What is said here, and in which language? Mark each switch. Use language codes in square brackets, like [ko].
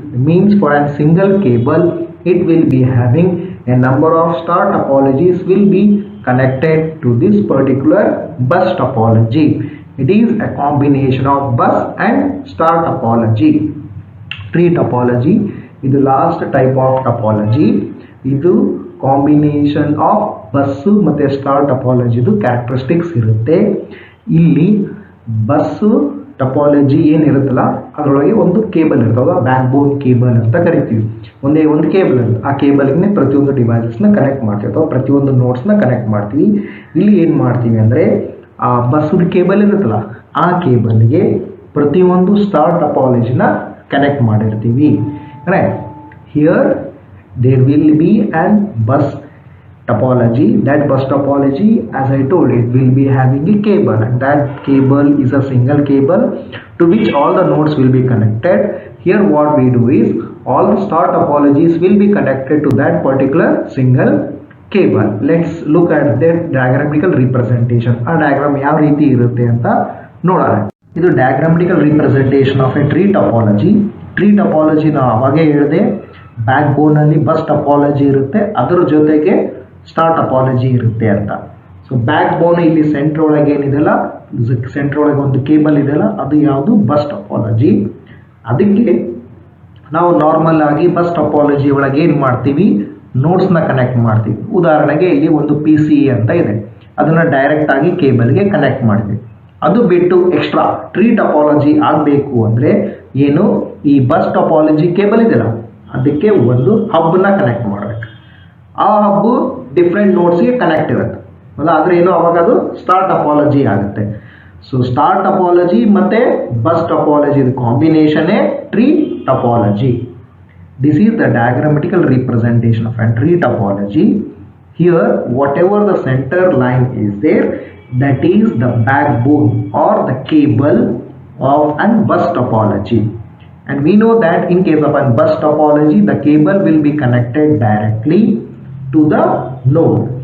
[en] It means for a single cable it will be having a number of star topologies will be connected to this particular bus topology. It is a combination of bus and star topology. Tree topology is the last type of topology. [kn] ಇದು combination of bus ಮತ್ತು star ಟಪಾಲಜಿದು characteristics ಇರುತ್ತೆ. ಇಲ್ಲಿ bus topology ಏನಿರುತ್ತಲ್ಲ ಅದರೊಳಗೆ ಒಂದು cable ಇರ್ತದೆ, back ಬೋನ್ cable ಅಂತ ಕರಿತೀವಿ. ಒಂದೇ ಒಂದು ಕೇಬಲ್ ಇರುತ್ತೆ, ಆ ಕೇಬಲ್ಗೆ ಪ್ರತಿಯೊಂದು ಡಿವೈಸಸ್ನ ಕನೆಕ್ಟ್ ಮಾಡ್ತೀವಿ ಅಥವಾ ಪ್ರತಿಯೊಂದು ನೋಟ್ಸ್ನ ಕನೆಕ್ಟ್ ಮಾಡ್ತೀವಿ. ಇಲ್ಲಿ ಏನು ಮಾಡ್ತೀವಿ ಅಂದರೆ ಆ ಬಸ್ಸು ಕೇಬಲ್ ಇರುತ್ತಲ್ಲ ಆ ಕೇಬಲ್ಗೆ ಪ್ರತಿಯೊಂದು ಸ್ಟಾರ್ ಟಪಾಲಜಿನ ಕನೆಕ್ಟ್ ಮಾಡಿರ್ತೀವಿ. [en] Right, here there will be an bus topology. That bus topology, as I told, it will be having a cable, and that cable is a single cable to which all the nodes will be connected. Here what we do is all the star topologies will be connected to that particular single cable. Let's look at their diagrammatical representation. A diagram [kn] ಯಾವ ರೀತಿ ಇರುತ್ತೆ ಅಂತ ನೋಡೋಣ. [en] ಇದು diagrammatical representation of a tree topology. [kn] Tree topology ನಾವು ಅವಾಗೇ ಹೇಳಿದೆ, back ಬೋನಲ್ಲಿ bus topology ಇರುತ್ತೆ, ಅದರ ಜೊತೆಗೆ ಸ್ಟಾರ್ ಟಪಾಲಜಿ ಇರುತ್ತೆ ಅಂತ. ಸೊ ಬ್ಯಾಕ್ ಬೋನ್ ಇಲ್ಲಿ ಸೆಂಟ್ರ್ ಒಳಗೆ ಏನಿದೆಲ್ಲ, ಸೆಂಟ್ರ್ ಒಳಗೆ ಒಂದು ಕೇಬಲ್ ಇದೆಯಲ್ಲ ಅದು ಯಾವುದು ಬಸ್ ಟಪಾಲಜಿ. ಅದಕ್ಕೆ ನಾವು ನಾರ್ಮಲ್ ಆಗಿ ಬಸ್ ಟಪಾಲಜಿ ಒಳಗೆ ಏನು ಮಾಡ್ತೀವಿ, ನೋಟ್ಸ್ನ ಕನೆಕ್ಟ್ ಮಾಡ್ತೀವಿ. ಉದಾಹರಣೆಗೆ ಇಲ್ಲಿ ಒಂದು PCE ಅಂತ ಇದೆ, ಅದನ್ನು ಡೈರೆಕ್ಟ್ ಆಗಿ ಕೇಬಲ್ಗೆ ಕನೆಕ್ಟ್ ಮಾಡ್ತೀವಿ. ಅದು ಬಿಟ್ಟು ಎಕ್ಸ್ಟ್ರಾ ಟ್ರೀ ಟಪಾಲಜಿ ಆಗಬೇಕು ಅಂದರೆ ಏನು, ಈ ಬಸ್ ಟಪಾಲಜಿ ಕೇಬಲ್ ಇದೆಯಲ್ಲ ಅದಕ್ಕೆ ಒಂದು ಹಬ್ನ ಕನೆಕ್ಟ್ ಮಾಡಬೇಕು. ಆ ಹಬ್ಬು ಡಿಫ್ರೆಂಟ್ ನೋಟ್ಸ್ಗೆ ಕನೆಕ್ಟ್ ಇರುತ್ತೆ ಅಲ್ಲ, ಆದರೆ ಏನು ಅವಾಗ ಅದು ಸ್ಟಾರ್ ಟಪಾಲಜಿ ಆಗುತ್ತೆ. ಸೊ ಸ್ಟಾರ್ ಟಪಾಲಜಿ ಮತ್ತು bus topology ಕಾಂಬಿನೇಷನ್ನೇ tree topology. [en] This is the diagrammatical representation of a tree topology. Here whatever the center line is there, that is the backbone or the cable of a bus topology. And we know that in case of a bus topology, the cable will be connected directly to the node.